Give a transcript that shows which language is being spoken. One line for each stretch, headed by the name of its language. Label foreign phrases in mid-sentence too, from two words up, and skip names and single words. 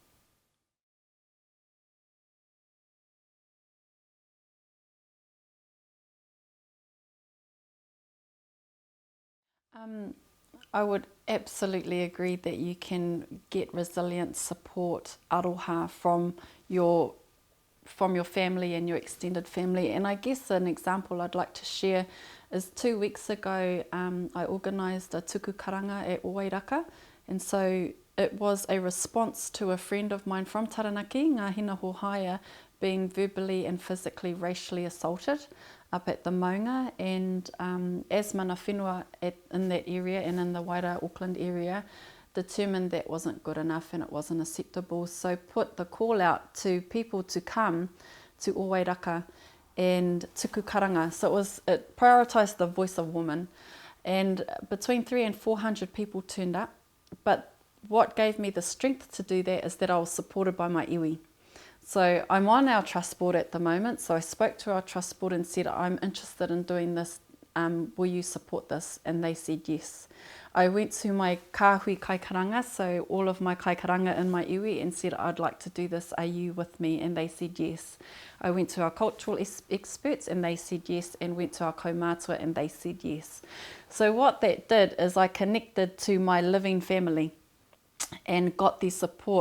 English: I would absolutely agree that you can get resilient support, aroha, from your family and your extended family. And I guess an example I'd like to share is 2 weeks ago I organised a
Māori: tuku karanga
English: at Wairaka, and so it was a response to a friend of mine from Taranaki, Ngā Hina Hohaia, being verbally and physically racially assaulted up at the maunga, and as
Māori: mana whenua
English: in that area and in the wider Auckland area determined that wasn't good enough and it wasn't acceptable, so put the call out to people to come to Wairaka and
Māori: tuku karanga.
English: So it prioritised the voice of women, and between 300 and 400 people turned up. But what gave me the strength to do that is that I was supported by my iwi. So I'm on our trust board at the moment, so I spoke to our trust board and said, I'm interested in doing this, will you support this? And they said yes. I went to my
Māori: kāhui kaikaranga,
English: so all of my kaikaranga in my iwi, and said, I'd like to do this, are you with me? And they said yes. I went to our cultural experts and they said yes, and went to our kaumātua and they said yes. So what that did is I connected to my living family and got their support.